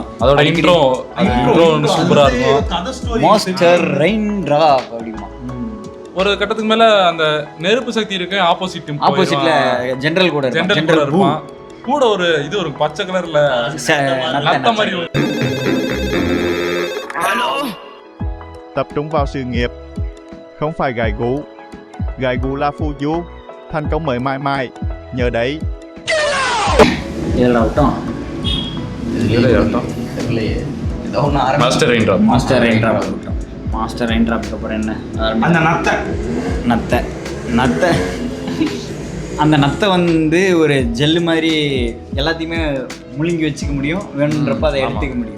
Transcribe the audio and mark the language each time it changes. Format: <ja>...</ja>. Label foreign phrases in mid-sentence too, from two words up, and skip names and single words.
<ta>அதோட இன்ட்ரோ சூப்பரா இருக்கும். மாஸ்டர் ரெயின் டிராப் அப்படிமா ஒரு கட்டத்துக்கு மேல அந்த நெருப்பு சக்தி இருக்கு. ஆப்போசிட்ல ஜெனரல் கூட இருப்பான். கூட ஒரு இது ஒரு பச்சை கலர்ல நத்த மாதிரி.</ta> <vi>Tập trung vào sự nghiệp, không phải gài gú. Gài gú là phù du, thành công mới mãi mãi. Nhờ đấy.</vi> <ta>ஏழு விட்டோம். தெரியலையே, ஏதோ ஒன்று ஆரம்பி. மாஸ்டர் ரெயின் ட்ராப். மாஸ்டர் ரெயின் ட்ராப் விட்டோம். மாஸ்டர் ரெயின் ட்ராப்க்கு அப்புறம் என்ன? அந்த நத்தை நத்தை அந்த நத்தை வந்து ஒரு ஜெல்லு மாதிரி எல்லாத்தையுமே முழுங்கி வச்சுக்க முடியும், வேணுன்றப்ப அதை எடுத்துக்க முடியும்.</ta>